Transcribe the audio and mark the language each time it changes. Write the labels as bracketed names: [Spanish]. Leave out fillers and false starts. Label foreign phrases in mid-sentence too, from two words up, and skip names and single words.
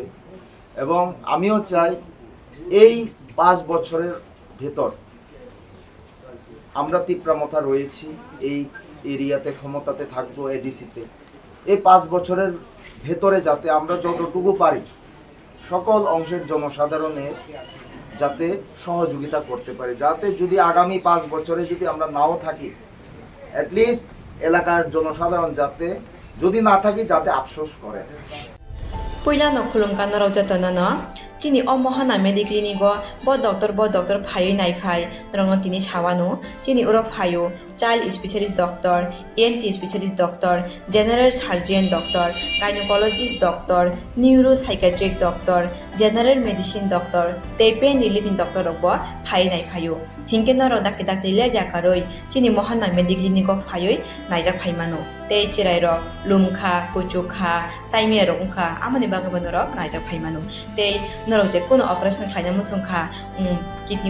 [Bangla] এবং আমিও চাই এই 5 বছরের ভেতর আমরা তিপ্রামথা রয়েছি, এই এরিয়াতে ক্ষমতাতে থাকবো, এডিসিতে, এই 5 বছরের ভেতরে যাতে আমরা যতটুকু পারি সকল অংশের জনসাধারণের যাতে সহযোগিতা করতে পারি, যাতে যদি আগামী 5 বছরে যদি আমরা নাও থাকি, অ্যাটলিস্ট এলাকার জনসাধারণ যাতে, যদি না থাকি, যাতে আফসোস করে। [Kok Borok] Puilano khulumkan naro jatanana chini omohana mediclinigo bo doctor phayo nai phai nrong tini chawano chini uro phayo [English] child specialist doctor, ENT specialist doctor, general surgeon doctor, gynecologist doctor, neuropsychiatric doctor, general medicine doctor, pain relieving doctor [Kok Borok] robo phai nai phayo hingke naro dakte le jakaroi chini mohana mediclinigo phayo naijak phaimano tei chirai ro lumkha kuchukha saime ro ungkha amani bagabano ro naijak phaimano tei noro je kono operation khaina musungkha kidney